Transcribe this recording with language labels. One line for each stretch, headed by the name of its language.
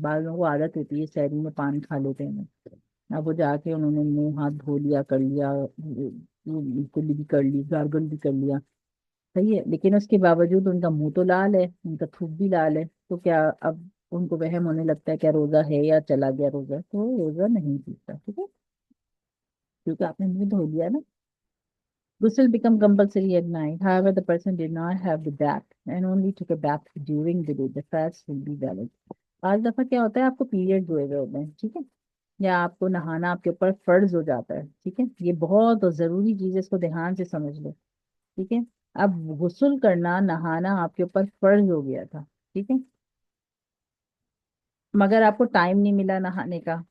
Hindi: बाद लोगों को आदत होती है शहरी में पान खा लेते हैं, अब वो जाके उन्होंने मुंह हाथ धो लिया, कर लिया, कुल्ली भी कर ली, गार्गल भी कर लिया, सही है, लेकिन उसके बावजूद उनका मुंह तो लाल है, उनका थूक भी लाल है, तो क्या अब उनको वहम होने लगता है क्या रोजा है या चला गया रोजा, तो रोजा नहीं टूटता। ठीक है, क्योंकि आपने मुंह धो लिया ना।
English: Ghusl become compulsory at night. However, the person did not have the bath and only took a bath during the day. The fast will be valid.
Hindi: आज दफा क्या होता है, आपको पीरियड हुए हुए होते हैं, ठीक है, या आपको नहाना आपके ऊपर फर्ज हो जाता है, ठीक है, ये बहुत जरूरी चीज है, इसको ध्यान से समझ लो। ठीक है, अब गुस्ल करना नहाना आपके ऊपर फर्ज हो गया था, ठीक है, मगर आपको टाइम नहीं मिला नहाने का।